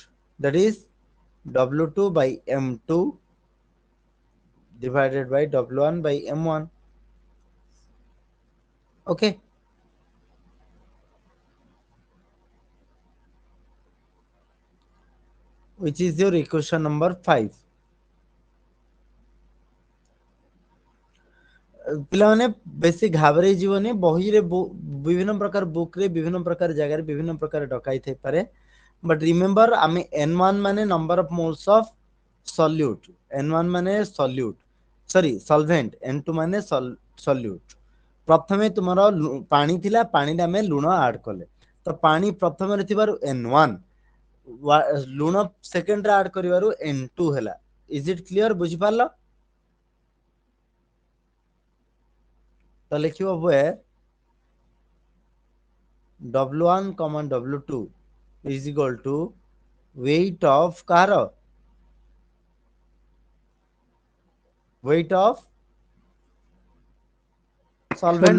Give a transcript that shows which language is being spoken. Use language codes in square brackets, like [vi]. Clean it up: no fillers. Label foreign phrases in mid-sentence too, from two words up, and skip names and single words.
[en] That is w2 by m2 divided by w1 by m1. Okay, which is your equation number 5. [or] ପିଲାମାନେ ବେଶୀ ଘାବରେଇ ଯିବନି, ବହିରେ ବିଭିନ୍ନ ପ୍ରକାର ବୁକ୍ ରେ ବିଭିନ୍ନ ପ୍ରକାର ଜାଗାରେ ବିଭିନ୍ନ ପ୍ରକାର ଡକାଇ ଥାଇପାରେ, [en] but remember [or] ଆମେ n1 ମାନେ [en] number of moles of solute, [or] n1 ମାନେ ସଲ୍ୟୁଟ, [en] sorry solvent, [or] n2 ମାନେ ସଲ୍ୟୁଟ. ପ୍ରଥମେ ତୁମର ପାଣି ଥିଲା, ପାଣିରେ ଆମେ ଲୁଣ ଆଡ କଲେ, ତ ପାଣି ପ୍ରଥମରେ ଥିବାରୁ n1, ଲୁଣ ସେକେଣ୍ଡରେ ଆଡ କରିବାରୁ n2 ହେଲା. [en] is it clear? [or] ବୁଝିପାରିଲ? [hi] तो लिखियो [en] where w1 w2 is equal to weight of कार, weight of solvent